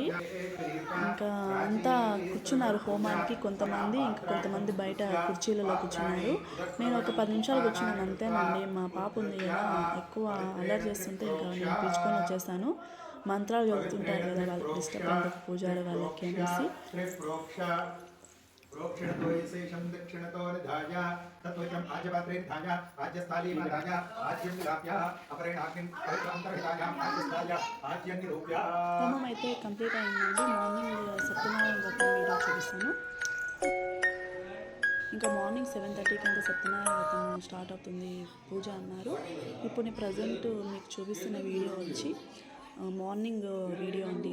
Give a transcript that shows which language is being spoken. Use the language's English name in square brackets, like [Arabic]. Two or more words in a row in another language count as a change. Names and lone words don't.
[Telugu] ఇంకా అంతా కూర్చున్నారు హోమానికి. కొంతమంది ఇంకా కొంతమంది బయట కుర్చీలలో కూర్చున్నారు. నేను ఒక 10 నిమిషాలు కూర్చున్నాను అంతేనండి. మా పాప ఉంది కదా, ఎక్కువ అలర్ట్ చేస్తుంటే ఇంకా నేను పిలుచుకొని వచ్చేసాను. మంత్రాలు చదువుతుంటారు కదా, వాళ్ళకి డిస్టర్బ్ అయింది పూజారి వాళ్ళకి అనేసి. [Sanskrit] प्रोक्षणतो यशेषं दक्षिणतो निधाय तत्वचं आज्यपात्रे निधाय आज्यस्थाली निधाय आज्यं निधाप्य अपरेणाग्निं परित्रान्तरिताय आज्यस्थाय आज्यं निरूप्य. [Telugu] హోమం అయితే కంప్లీట్ అయిందండి. మార్నింగ్ సత్యనారాయణ వ్రతం వీడియో చూపిస్తాను. ఇంకా మార్నింగ్ 7:30కి అంతా సత్యనారాయణ వ్రతం స్టార్ట్ అవుతుంది పూజ అన్నారు. ఇప్పుడు నేను ప్రజెంట్ మీకు చూపిస్తున్న వీడియో వచ్చి [English] morning video [Telugu] అండి.